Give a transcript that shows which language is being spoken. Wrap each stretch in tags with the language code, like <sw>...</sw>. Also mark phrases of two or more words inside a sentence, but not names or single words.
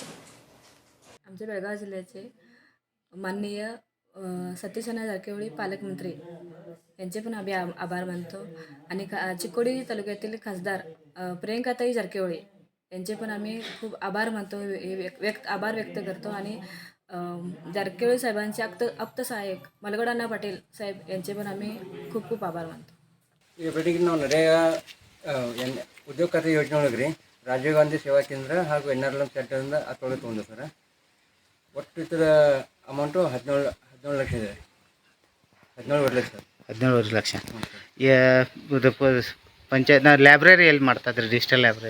<mr>आमच्या बेळगाव जिल्ह्याचे माननीय सतीश अण्णा जारकिहोळी पालकमंत्री यांचे पण आम्ही आभार मानतो. आणि चिकोडी तालुक्यातील खासदार प्रियंकाताई जारकिहोळी यांचे पण आम्ही खूप आभार मानतो, आभार व्यक्त करतो. आणि जारकिहोळी साहेबांचे आप्त सहाय्यक मलगड अण्णा पाटील साहेब यांचे पण आम्ही खूप खूप आभार मानतो.</mr> <kn>ಈ ಬೆಳಗ್ಗೆ ನಾವು ನರೇಗಾ ಉದ್ಯೋಗ ಖಾತ್ರಿ ಯೋಜನೆ ಒಳಗೆ ರೀ ರಾಜೀವ್ ಗಾಂಧಿ ಸೇವಾ ಕೇಂದ್ರ ಹಾಗೂ NRLM ಸೆಂಟರಿಂದ ಹತ್ತೊಳಗೆ ತೊಗೊಂಡು ಸರ್. ಒಟ್ಟು ಇದರ ಅಮೌಂಟು 17 ಲಕ್ಷ ಇದೆ. 17 ಲಕ್ಷ. 17 ಲಕ್ಷ. ಪಂಚಾಯತ್ ಲೈಬ್ರರಿ ಎಲ್ಲಿ ಮಾಡ್ತಾರೆ?</kn> <en>digital library</en>